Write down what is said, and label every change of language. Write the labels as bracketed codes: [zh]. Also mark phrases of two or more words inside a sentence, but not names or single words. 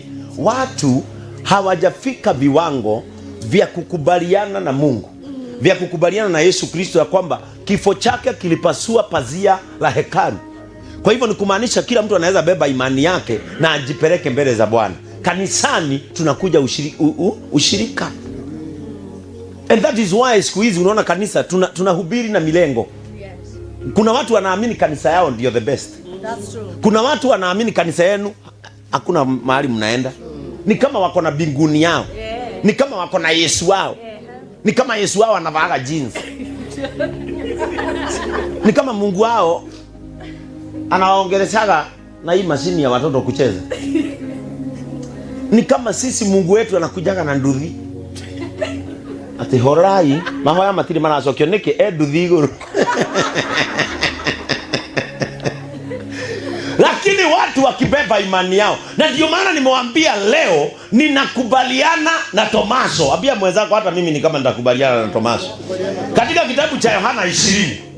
[sw] Watu hawajafika viwango vya kukubaliana na Mungu, vya kukubaliana na Yesu Kristo ya kwamba kifo chake kilipasua pazia la hekalu. Kwa hivyo ni kumaanisha kila mtu anaweza beba imani yake na ajipeleke mbele za Bwana. Kanisani tunakuja ushirika. [en] And that is why [sw] siku hizi unaona kanisa tunahubiri na milengo. Yes. Kuna watu wanaamini kanisa yao ndio [en] the best. That's true. [sw] Kuna watu wanaamini kanisa yenu hakuna mahali mnaenda. Ni kama wako na binguni yao. Yeah. Ni kama wako na Yesu wao. Yeah. Ni kama Yesu wao anavaa jeans. Ni kama Mungu wao anawaongeleshaga na hii mashini ya watoto kucheza. Ni kama sisi Mungu wetu anakujaga na nduthi. [ki] Ati horai mahoya matiri manacokio niki nduthi iguru. [sw] Lakini watu wakibeba imani yao. Na ndio maana nimewaambia leo ninakubaliana na Tomaso. Ambia mwenzako hata mimi ni kama nitakubaliana na Tomaso. Katika kitabu cha Yohana 20.